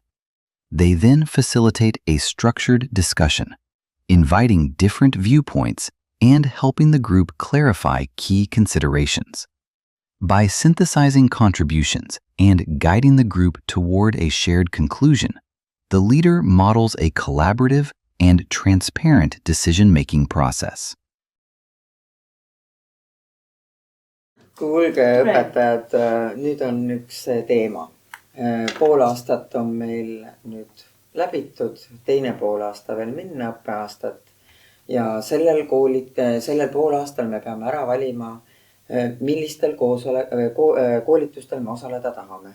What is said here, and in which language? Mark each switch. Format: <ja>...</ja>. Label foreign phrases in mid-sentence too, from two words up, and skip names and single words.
<en>They then facilitate a structured discussion, inviting different viewpoints and helping the group clarify key considerations. By synthesizing contributions and guiding the group toward a shared conclusion, the leader models a collaborative and transparent decision-making process.</en> <et>Kuulge, õpetajad, nüüd on üks teema. Pool aastat on meil nüüd läbitud, teine pool aasta veel minna õppeaastat. Ja sellel poolaastal me peame ära valima, millistel koolitustel me osaleda tahame.</et>